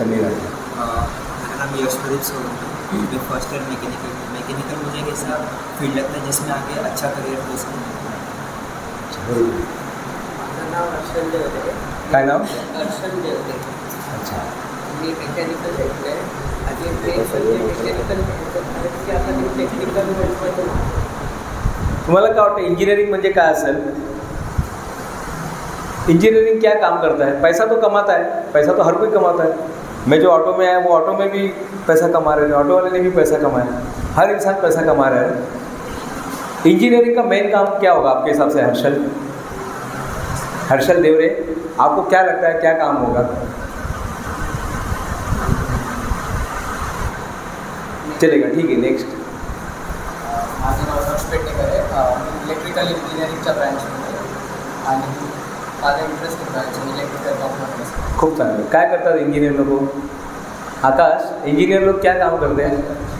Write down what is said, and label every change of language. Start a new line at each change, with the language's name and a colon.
Hindi: मेरा नाम यशप्रदीप सोलंकी, मैं फर्स्ट ईयर मैकेनिकल मुझे एक ऐसा फील्ड लगता है जिसमें आगे अच्छा करियर हो सकता है।
Marathi: माझं नाव हर्षल देवते। काय नाव? हर्षल देवते।
Hindi: अच्छा,
Marathi: मी मेकॅनिकल घेतलं आहे आणि मेकॅनिकल की आता मी टेक्निकल म्हणतो। तुम्हाला काय वाटतं इंजिनिअरिंग म्हणजे काय असेल?
Hindi: इंजीनियरिंग क्या काम करता है? पैसा तो कमाता है, पैसा तो हर कोई कमाता है। मैं जो ऑटो में आया वो ऑटो में भी पैसा कमा रहे हैं, ऑटो वाले ने भी पैसा कमाया, हर इंसान पैसा कमा रहा है। इंजीनियरिंग का मेन काम क्या होगा आपके हिसाब से? हर्षल देवरे, आपको क्या लगता है क्या काम होगा? चलेगा, ठीक है। नेक्स्ट।
Marathi: माझं नाव हर्ष पेटणेकर आहे, इलेक्ट्रिकल इंजिनिअरिंगच्या ब्रँचमध्ये आणि माझा इंटरेस्ट होता इलेक्ट्रिकल कॉम्पोनंट्स. खूप चांगलं. काय करतात इंजिनियर लोक?
Hindi: आकाश, इंजिनियर लोग क्या काम करते हैं?